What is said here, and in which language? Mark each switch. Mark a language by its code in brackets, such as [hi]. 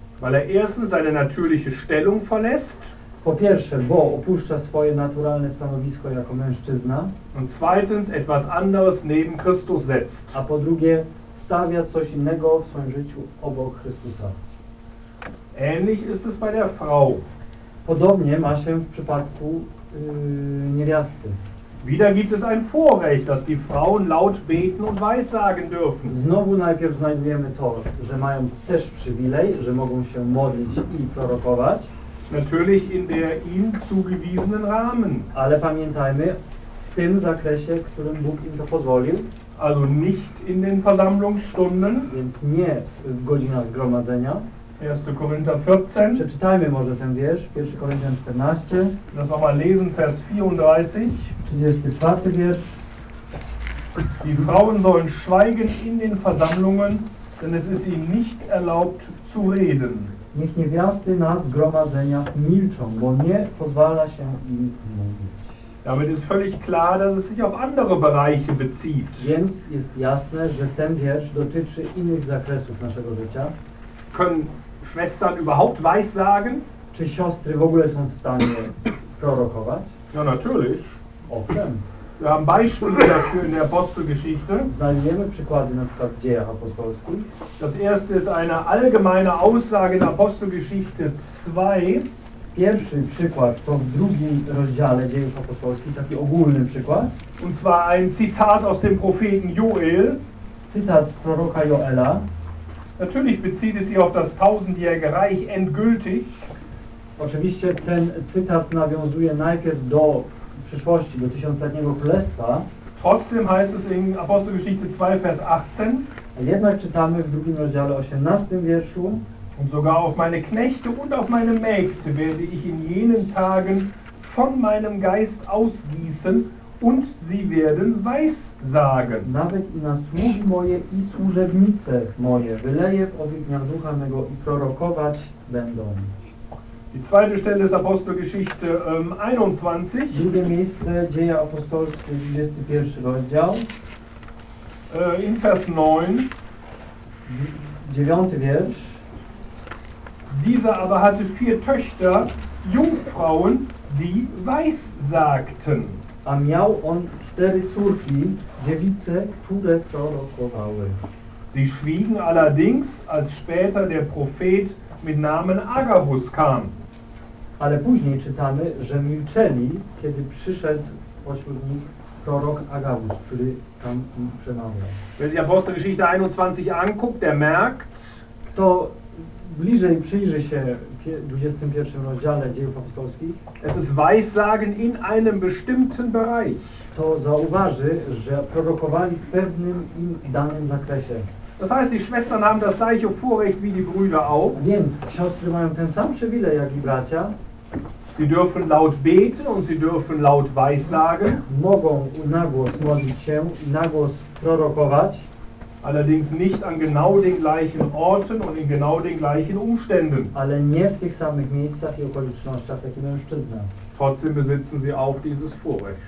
[de] Weil er erstens seine natürliche Stellung verlässt. [pl] Po pierwsze, bo opuszcza swoje naturalne stanowisko jako mężczyzna. [de] Und zweitens etwas anderes neben Christus setzt. [pl] A po drugie, stawia coś innego w swoim życiu obok Chrystusa. [de] Ähnlich ist es bei der Frau. [pl] Podobnie ma się w przypadku niewiasty. [de] Wieder gibt es ein Vorrecht, dass die Frauen laut beten und weissagen dürfen. [pl] Znowu najpierw znajdujemy to, że mają też przywilej, że mogą się modlić i prorokować. [de] Natürlich in der ihm zugewiesenen Rahmen. [pl] Ale pamiętajmy, w tym zakresie, w którym Bóg im to pozwolił. [de] Also nicht in den Versammlungsstunden. [pl] Więc nie w godzinach zgromadzenia. [de] 1. Korinther 14. [pl] Przeczytajmy może ten wiersz. [de] 1. Korinther 14. Das nochmal lesen, Vers 34. [pl] 34. Wiersz. [de] Die Frauen sollen schweigen in den Versammlungen, denn es ist ihnen nicht erlaubt zu reden. [pl] Niech niewiasty na zgromadzeniach milczą, bo nie pozwala się im mówić. [de] Damit ist völlig klar, dass es sich auf andere Bereiche bezieht. [pl] Więc jest jasne, że ten wiersz dotyczy innych zakresów naszego życia. [de] Können Schwestern überhaupt weissagen? [pl] Czy siostry w ogóle są w stanie prorokować? [de] Ja, natürlich. [pl] Owszem. [de] Wir haben Beispiele dafür in der Apostelgeschichte. [pl] Znajdujemy przykłady na przykład w Dziejach Apostolskich. [de] Das erste ist eine allgemeine Aussage in Apostelgeschichte 2. [pl] Pierwszy przykład to w drugim rozdziale Dziejów Apostolskich, taki ogólny przykład. [de] Und zwar ein Zitat aus dem Propheten Joel. [pl] Zitat z proroka Joela. [de] Natürlich bezieht es sich auf das tausendjährige Reich endgültig. [pl] Oczywiście ten cytat nawiązuje najpierw do przyszłości, do tysiącletniego królestwa. [de] Trotzdem heißt es in Apostelgeschichte 2, Vers 18. [pl] A jednak czytamy w drugim rozdziale 18 wierszu. [de] Und sogar auf meine Knechte und auf meine Mägde werde ich in jenen Tagen von meinem Geist ausgießen und sie werden weissagen. [pl] Nawet i na sługi moje i służebnice moje wyleję w owych dniach ducha mego i prorokować będą. [de] Die zweite Stelle ist Apostelgeschichte 21. [pl] Drugie miejsce, Dzieje Apostolskie, 21 rozdział. [de] in Vers 9, [pl] 9. Wiersz. [de] Dieser aber hatte vier Töchter, Jungfrauen, die weissagten. [pl] A miał on cztery córki, dziewice, które prorokowały. [de] Sie schwiegen allerdings, als später der Prophet mit Namen Agabus kam. [pl] Ale później czytamy, że milczeli, kiedy przyszedł pośród nich prorok Agabus, który tam im przemawiał. [de] Wer sich Apostelgeschichte 21 anguckt, der merkt, [pl] kto bliżej przyjrzy się 21 rozdziale Dziejów Apostolskich, [de] es ist Weissagen in einem bestimmten Bereich. [pl] To zauważy, że prorokowali w pewnym im danym zakresie. [de] Das heißt, die Schwestern haben das gleiche Vorrecht wie die Brüder auch. [pl] Więc siostry mają ten sam przywilej jak i bracia. [de] Sie dürfen laut beten und sie dürfen laut weissagen. [pl] Mogą na głos modlić się i na głos prorokować. [de] Allerdings nicht an genau den gleichen Orten und in genau den gleichen Umständen. [pl] Ale nie w tych samych miejscach i okolicznościach, jak i mężczyzna. [de] Trotzdem besitzen sie auch dieses Vorrecht.